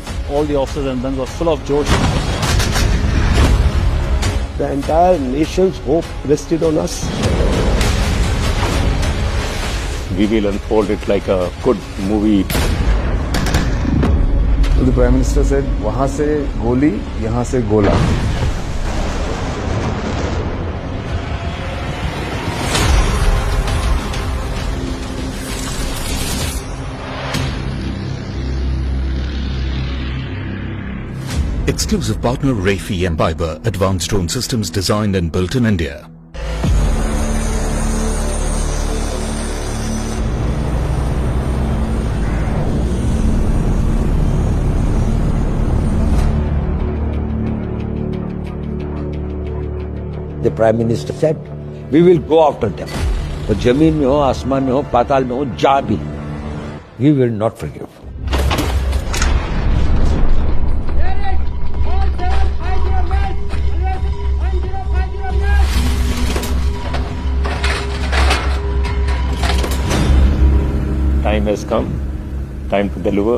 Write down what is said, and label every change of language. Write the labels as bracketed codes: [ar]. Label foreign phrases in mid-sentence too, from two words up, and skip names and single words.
[en] All the officers and guns were full of josh. The entire nation's hope rested on us. We will unfold it like a good movie. So the Prime Minister said, [hi] वहाँ से गोली, यहाँ से गोला. [en] Exclusive partner Rafi and Piper, advanced drone systems designed and built in India. The Prime Minister said, we will go after them. [hi] वो जमीन में हो, आसमान में हो, पाताल में हो, जहाँ भी, [en] we will not forgive. Time has come, time to deliver.